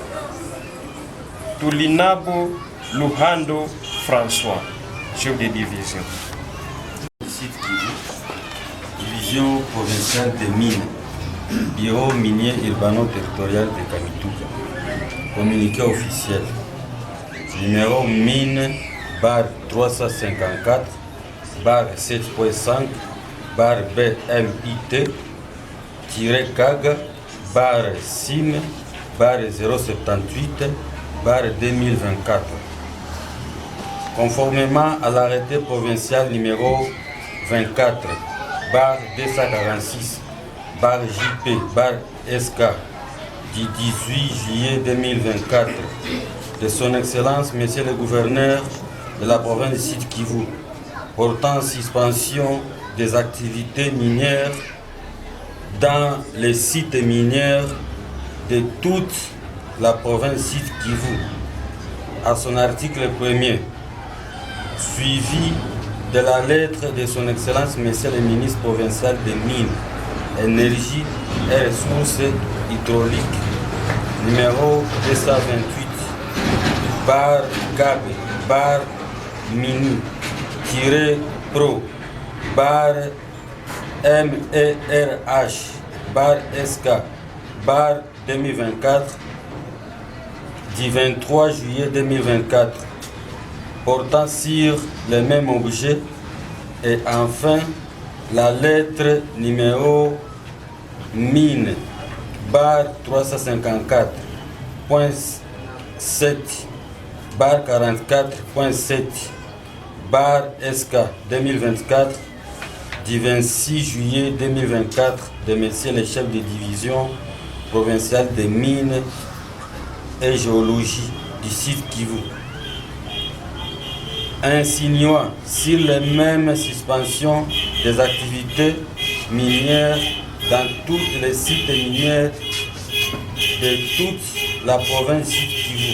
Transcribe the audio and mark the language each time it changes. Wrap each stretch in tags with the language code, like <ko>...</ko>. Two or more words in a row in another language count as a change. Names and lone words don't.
<fr>Tulinabo Luhando François, chef de division. Division provinciale des mines, bureau minier urbano-territorial de Kamituga. Communiqué officiel. Numéro mine bar 354 bar 7.5 bar BMIT CAG bar SIM bar 078 bar 2024. Conformément à l'arrêté provincial numéro 24 bar 246 bar JP bar SK du 18 juillet 2024 de son Excellence Monsieur le Gouverneur de la province du Sud Kivu portant suspension des activités minières dans les sites miniers de toute la province Sud Kivu à son article 1er, suivi de la lettre de son Excellence Monsieur le Ministre provincial des Mines, Énergie et Ressources hydrauliques, numéro 228, bar CAB, bar Mini, Pro, bar MERH, bar SK, bar 2024, du 23 juillet 2024, portant sur le même objet, et enfin la lettre numéro mine bar 354.7 bar 44.7 bar SK 2024 du 26 juillet 2024 de messieurs les chefs de division provinciale des mines et géologie du Sud Kivu, insinuant sur les mêmes suspensions des activités minières dans tous les sites miniers de toute la province Sud Kivu.</fr>